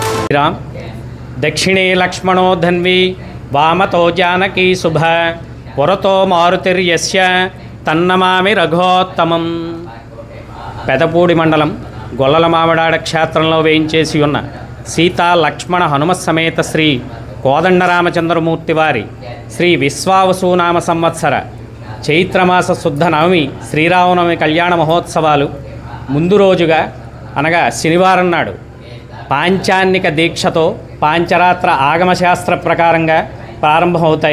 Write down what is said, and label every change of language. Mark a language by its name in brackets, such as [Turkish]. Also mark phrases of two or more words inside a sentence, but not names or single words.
[Sanskrit] राम दक्षिणे लक्ष्मणो धन्वी वामतो जानकी शुभ पुरतो मारुतिर्यस्य तन्नमामि रघोत्तमं। [Telugu] పెదపూడి మండలం గొల్లల మామిడాడ క్షేత్రంలో వేయించేసి ఉన్న సీతా లక్ష్మణ హనుమ సమేత శ్రీ కోదండరామచంద్రమూర్తి వారి శ్రీ విశ్వావసునామ సంవత్సర చైత్రమాస శుద్ధ నవమి శ్రీరామనవమి కళ్యాణ మహోత్సవాలు ముందు రోజుగా అనగా శనివారం నాడు పాంచాన్నిక దీక్షతో పాంచరాత్ర ఆగమశాస్త్ర ప్రకారంగా ప్రారంభమవుతాయి.